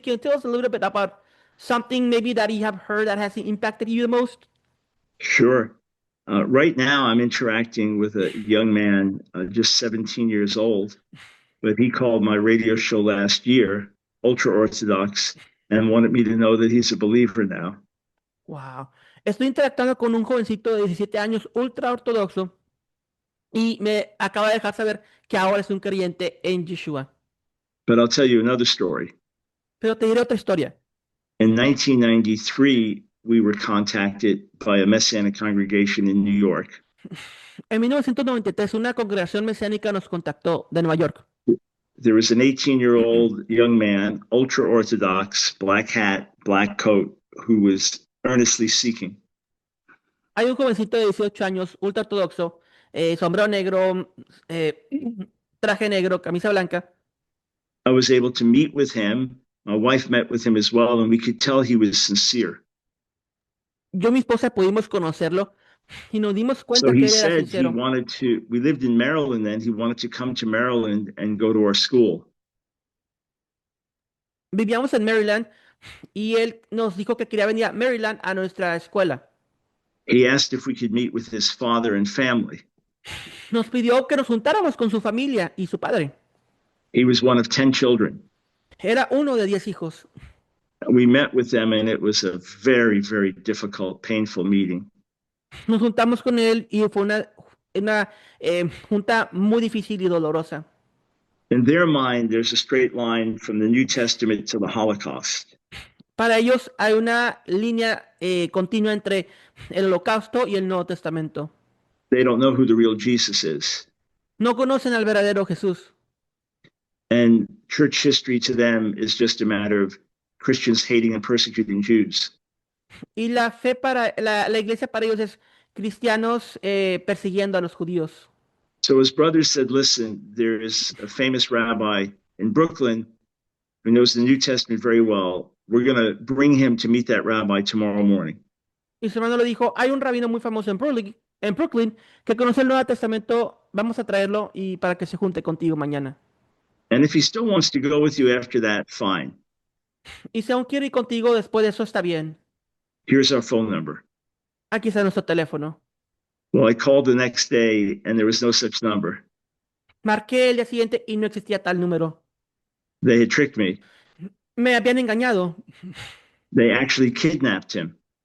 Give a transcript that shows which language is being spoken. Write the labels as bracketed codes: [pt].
[en] Can you tell us a little bit about something maybe that you have heard that has impacted you the most? Sure. Right now, I'm interacting with a young man, just 17 years old, but he called my radio show last year, ultra Orthodox, and wanted me to know that he's a believer now. Wow. [es] Estoy interactuando con un jovencito de 17 años ultra ortodoxo y me acaba de dejar saber que ahora es un creyente en Yeshua. [en] But I'll tell you another story. [es] Pero te diré otra historia. [en] In 1993, we were contacted by a Messianic congregation in New York. [es] En 1993, una congregación mesiánica nos contactó de Nueva York. [en] There was an 18-year-old young man, ultra Orthodox, black hat, black coat, who was earnestly seeking. [es] Hay un jovencito de 18 años, ultra ortodoxo, sombrero negro, traje negro, camisa blanca. [en] I was able to meet with him. My wife met with him as well, and we could tell he was sincere. [es] Yo y mi esposa pudimos conocerlo y nos dimos [en] So [es] cuenta [en] he [es] que él era [en] said he [es] sincero. [en] wanted to, we lived in Maryland then, he wanted to come to Maryland and go to our school. [es] Vivíamos en Maryland y él nos dijo que quería venir a Maryland a nuestra escuela. [en] He asked if we could meet with his father and family. [es] Nos pidió que nos juntáramos con su familia y su padre. [en] He was one of 10 children. [es] Era uno de 10 hijos. [en] We met with them, and it was a very, very difficult, painful meeting. [es] Nos juntamos con él y fue una junta muy difícil y dolorosa. [en] In their mind, there's a straight line from the New Testament to the Holocaust. [es] Para ellos hay una línea continua entre el Holocausto y el Nuevo Testamento. [en] They don't know who the real Jesus is. [es] No conocen al verdadero Jesús. [en] And church history to them is just a matter of Christians hating and persecuting Jews. [es] Y la fe para la iglesia para ellos es cristianos persiguiendo a los judíos. [en] So his brother said, listen, there is a famous rabbi in Brooklyn who knows the New Testament very well. We're going to bring him to meet that rabbi tomorrow morning. [es] Y su hermano le dijo, hay un rabino muy famoso en Brooklyn que conoce el Nuevo Testamento, vamos a traerlo y para que se junte contigo mañana. [en] And if he still wants to go with you after that, fine. [es] Y si aún quiere ir contigo después de eso, está bien. [en] Here's our phone number. [es] Aquí está nuestro teléfono. [en] Well, I called the next day and there was no such number. [es] Marqué el día siguiente y no existía tal número. [en] They had tricked me. [es] Me habían engañado. [en] They actually kidnapped him.